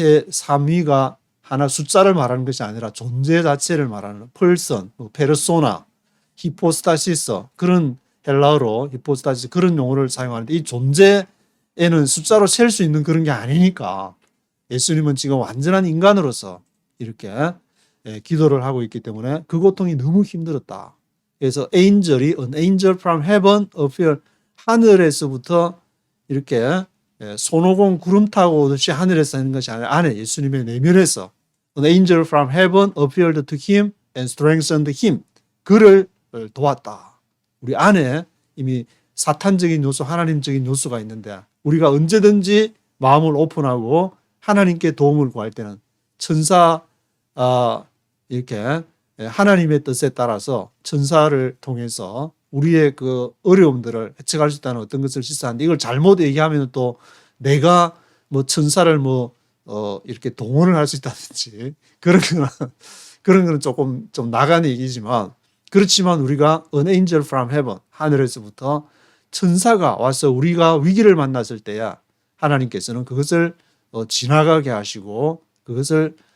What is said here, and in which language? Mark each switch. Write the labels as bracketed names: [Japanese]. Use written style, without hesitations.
[Korean] 삼위가 하나 숫자를 말하는 것이 아니라 존재 자체를 말하는 펄선, 페르소나, 히포스타시스 그런 헬라어로 히포스타시스 그런 용어를 사용하는데 이 존재에는 숫자로 셀 수 있는 그런 게 아니니까 예수님은 지금 완전한 인간으로서 이렇게 기도를 하고 있기 때문에 그 고통이 너무 힘들었다. 그래서 [English] an angel from heaven appeared [Korean] 하늘에서부터 이렇게 손오공 구름 타고 오듯이 하늘에서 하는 것이 아니라 안에 예수님의 내면에서 [English] An angel from heaven appeared to him and strengthened him. [Korean] 그를 도왔다. 우리 안에 이미 사탄적인 요소, 하나님적인 요소가 있는데 우리가 언제든지 마음을 오픈하고 하나님께 도움을 구할 때는 천사 이렇게 하나님의 뜻에 따라서 천사를 통해서 우리의 그 어려움들을 해책할 수 있다는 어떤 것을 시사하는데 이걸 잘못 얘기하면 또 내가 뭐 천사를 이렇게 동원을 할 수 있다든지 그런 거는 조금 좀 나간 얘기지만 그렇지만 우리가 [English] an angel from heaven [Korean] 하늘에서부터 천사가 와서 우리가 위기를 만났을 때야 하나님께서는 그것을 지나가게 하시고 그것을